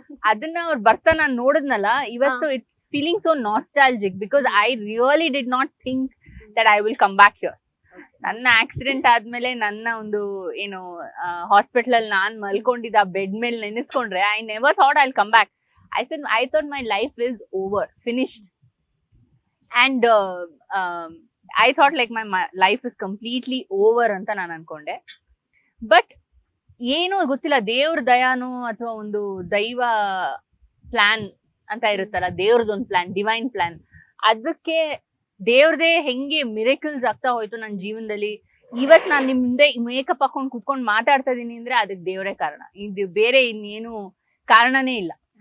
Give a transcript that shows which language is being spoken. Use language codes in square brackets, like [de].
[kn] ಅದನ್ನ ಅವ್ರು ಬರ್ತಾ ನಾನ್ ನೋಡಿದ್ನಲ್ಲ ಇವತ್ತು, [en] It's feeling so nostalgic because I really did not think that I will come back here. [kn] ನನ್ನ accident ಆದ್ಮೇಲೆ ನನ್ನ ಒಂದು ಏನು ಹಾಸ್ಪಿಟಲ್ ಅಲ್ಲಿ ನಾನ್ ಮಲ್ಕೊಂಡಿದ್ದ ಬೆಡ್ ಮೇಲೆ ನೆನೆಸ್ಕೊಂಡ್ರೆ [en] I never thought I will come back. I thought my life is over, finished. And I thought like my life is completely over [kn] ಅಂತ ನಾನು ಅನ್ಕೊಂಡೆ. ಬಟ್ ಏನೋ ಗೊತ್ತಿಲ್ಲ, ದೇವ್ರ ದಯಾನೋ ಅಥವಾ ಒಂದು ದೈವ ಪ್ಲಾನ್ ಅಂತ ಇರುತ್ತಲ್ಲ, ದೇವ್ರದೊಂದ್ ಪ್ಲಾನ್, ಡಿವೈನ್ ಪ್ಲಾನ್. ಅದಕ್ಕೆ ದೇವ್ರದೇ ಹೆಂಗೆ ಮಿರೇಕಲ್ಸ್ ಆಗ್ತಾ ಹೋಯ್ತು ನನ್ನ ಜೀವನದಲ್ಲಿ. ಇವತ್ ನಾನ್ ನಿಮ್ ಮುಂದೆ ಮೇಕಪ್ ಹಾಕೊಂಡ್ ಕುತ್ಕೊಂಡ್ ಮಾತಾಡ್ತಾ ಇದೀನಿ ಅಂದ್ರೆ ಅದಕ್ಕೆ ದೇವ್ರೇ ಕಾರಣ, ಇದು ಬೇರೆ ಇನ್ನೇನು ಕಾರಣನೇ ಇಲ್ಲ.